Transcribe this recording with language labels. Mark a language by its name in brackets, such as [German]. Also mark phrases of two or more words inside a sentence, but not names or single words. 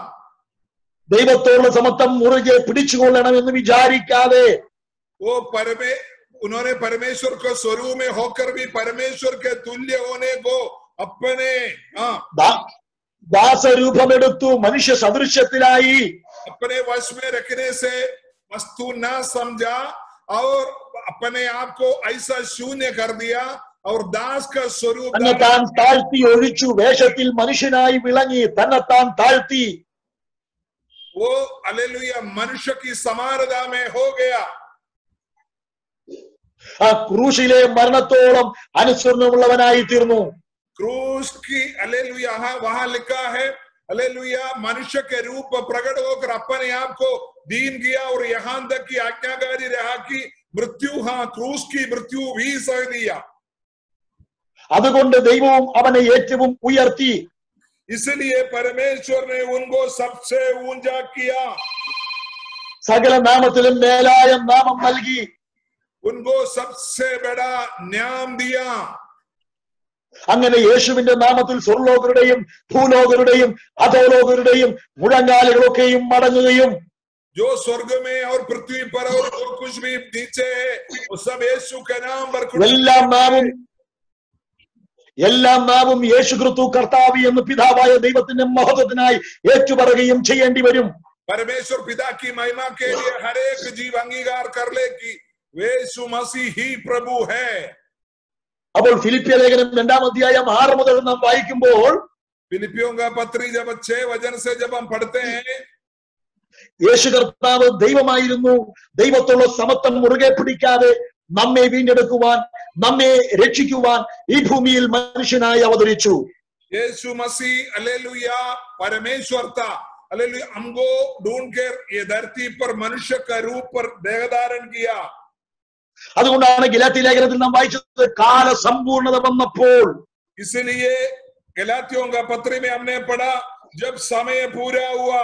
[Malayalam] ദൈവത്തോടുള്ള സമത്വം മുറുകെ പിടിച്ചുകൊള്ളണമെന്ന് വിചാരിക്കാതെ, [Hindi] वो उन्होंने परमेश्वर को स्वरूप में होकर भी परमेश्वर के तुल्य होने को अपने [Malayalam] ദാസരൂപമെടുത്തു, മനുഷ്യ സദൃശ്യത്തിലായി, [Hindi] अपने वश में रखने से वस्तु न समझा और अपने आप को ऐसा शून्य कर दिया और दास का स्वरूप [Malayalam] തന്നെത്താൻ താഴ്ത്തി ഒഴിച്ചു, വേഷത്തിൽ മനുഷ്യനായി വിളങ്ങി തന്നെത്താൻ താഴ്ത്തി. [Hindi] वो हालेलुया मनुष्य की समानता में हो गया. [Malayalam] ആ ക്രൂശിലെ മരണത്തോളം അനുസരണമുള്ളവനായി തീർന്നു. [Hindi] क्रूस की हालेलुया वहां लिखा है, हालेलुया, मनुष्य के रूप प्रकट होकर अपने आप को दीन किया और यहाँ तक की आज्ञाकारी रहा की मृत्यु, हाँ, क्रूस की मृत्यु भी सह दिया. [Malayalam] അതുകൊണ്ട് ദൈവവും അവനെ ഏറ്റവും ഉയർത്തി. [Hindi] इसलिए परमेश्वर ने उनको सबसे ऊंचा किया, [Malayalam] സകല നാമത്തിലും മേലായ നാമം നൽകി. [Hindi] उनको सबसे बड़ा नाम दिया. [Malayalam] അങ്ങനെ യേശുവിന്റെ നാമത്തിൽ സ്വർലോകരുടെയും ഭൂലോകരുടെയും അധോലോകരുടെയും മുഴങ്കാലുകളൊക്കെയും മടങ്ങുകയും, [Hindi] जो स्वर्ग में और पृथ्वी पर और जो कुछ भी नीचे है वो सब यीशु के नाम पर [Malayalam] എല്ലാം നാവും യേശു ക്രിസ്തു കർത്താവ് എന്ന് പിതാവായ ദൈവത്തിന്റെ മഹത്വത്തിനായി ഏറ്റുപറയുകയും ചെയ്യേണ്ടി വരും. [Hindi] परमेश्वर पिता की महिमा के लिए हर एक जीव अंगीकार कर ले कि यीशु मसीह ही प्रभु है. [Malayalam] അപ്പോൾ ഫിലിപ്പിയ ലേഖനം 2-ാം അധ്യായം 6 മുതൽ നാം വായിക്കുമ്പോൾ, [Hindi] फिलिपियों का पत्री जब 6 वचन से जब हम पढ़ते हैं, [Malayalam] യേശു കർത്താവ് ദൈവമായിരുന്നു. ദൈവത്തോടുള്ള സമത്വം മുറുകെ പിടിക്കാതെ നമ്മെ വീണ്ടെടുക്കുവാൻ, നമ്മെ രക്ഷിക്കുവാൻ ഈ ഭൂമിയിൽ മനുഷ്യനായി അവതരിച്ചു. [Hindi] यीशु मसीह हालेलुया परमेश्वर था, हालेलुया, हमको ढूंढकर ये धरती पर मनुष्य का रूप पर देह धारण किया. [Malayalam] അതുകൊണ്ടാണ് ഗലാത്യ ലേഖനത്തിൽ നാം വായിച്ചത്, കാല സമ്പൂർണത വന്നപ്പോൾ. [Hindi] इसलिए गलातियों का पत्री में हमने पढ़ा, जब समय पूरा हुआ,